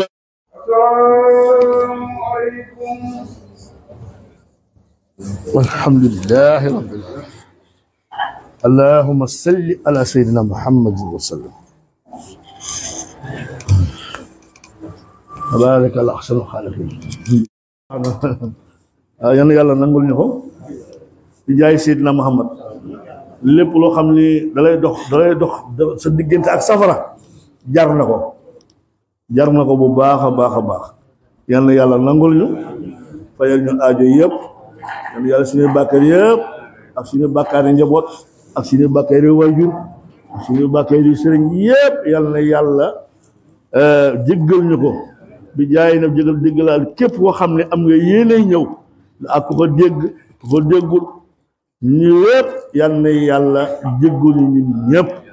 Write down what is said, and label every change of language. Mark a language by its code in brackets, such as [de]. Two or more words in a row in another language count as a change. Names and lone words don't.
[ar] السلام عليكم. والحمد لله رب العالمين. اللهم صل على سيدنا محمد وسلم. بارك الله أحسن الخالقين. [wo] yal na yàlla nangul ñu ko di jaay Seydina Muhammad lépp loo xam ni dalay dox sa diggante ak safara jar na ko bu baax a baax yal na yàlla nangul ñu fayal ñu aajo yëpp yal na yàlla suñuy bàkkaar yëpp ak suñuy bàkkaar yi njaboot ak suñuy bàkkaar yi waajur ak suñuy bàkkaar yi sëriñ yëpp yal na yàlla jéggal ñu ko bi jaay na jéggalaal képp koo xam ne am nga yéenay ñëw ak ku ko dégg ku ko déggul ñu yëpp yal na yàlla jéggal ñu ñëpp